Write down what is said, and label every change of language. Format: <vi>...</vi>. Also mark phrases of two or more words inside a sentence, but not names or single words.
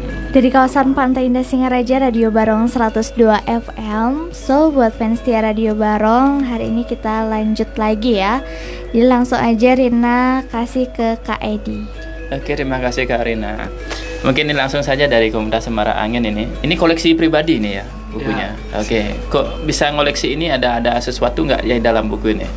<id>Dari kawasan Pantai Indah Singaraja, Radio Barong 102 FM. So, buat fans Tia Radio Barong, hari ini kita lanjut lagi ya. Jadi langsung aja Rina kasih ke Kak Edi. Oke, terima kasih Kak Rina. Mungkin ini langsung saja dari Komunitas Semara Angin ini. Ini koleksi pribadi nih ya bukunya. Ya. Oke, kok bisa ngoleksi ini? Ada sesuatu nggak ya dalam buku ini?</id>